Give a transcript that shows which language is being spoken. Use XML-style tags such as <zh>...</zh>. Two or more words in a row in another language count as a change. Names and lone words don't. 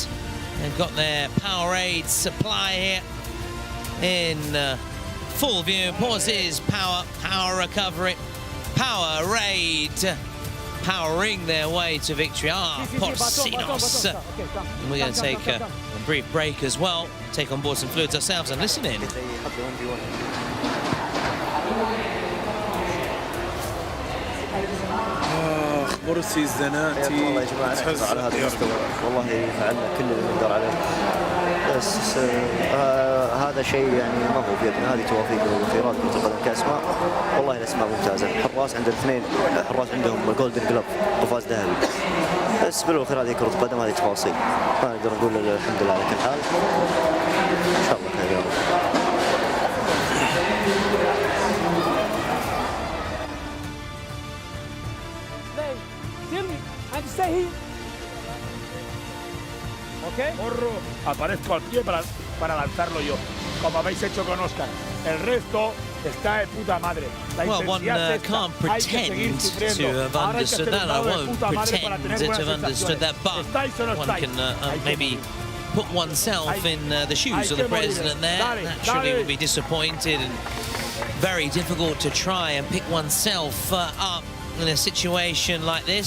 <en>They've got their Powerade supply here in full view. Pauses, power recovery, Powerade powering their way to victory. Porcinos. And we're going to take a brief break as well, take on board some fluids ourselves and listen in.</en> <ar>مرسي الزناتي والله يا جماعه نحن على هذا المستوى والله فعلنا كل اللي نقدر عليه بس هذا شيء يعني ما هو بيدنا هذه توافيق وخيرات كرة القدم كاسماء والله الاسماء ممتازه الحراس عند الاثنين حراس عندهم</ar> <en>golden glove</en> <ar>قفاز ذهبي بس بالخير هذه كرة قدم هذه تفاصيل ما نقدر نقول الحمد لله على كل حال ان شاء الله خير يا رب.</ar> <es>¿Ok? Morro, aparezco al pie para lanzarlo yo, como habéis hecho con Oscar. El resto está de puta madre.</es> <en>Well, one can't pretend to have understood that. I won't pretend to have understood that, but one can maybe put oneself in the shoes of the president there. Naturally, would be disappointed and very difficult to try and pick oneself up in a situation like this.</en>